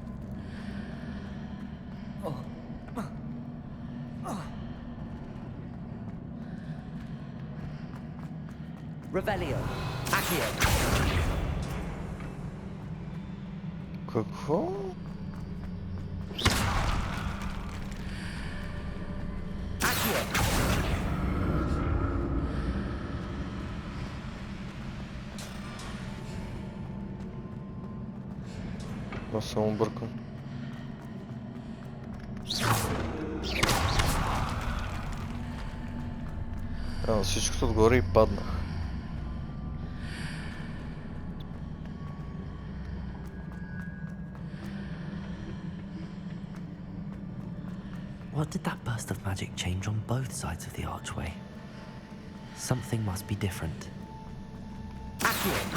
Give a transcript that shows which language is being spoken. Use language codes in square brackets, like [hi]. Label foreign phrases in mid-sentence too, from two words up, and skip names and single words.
[bg] Revelio. Accio. Какво? Accio. Аз съм объркан. Всичкото отгоре и паднах. [en] What did that burst of magic change on both sides of the archway? Something must be different. Accio.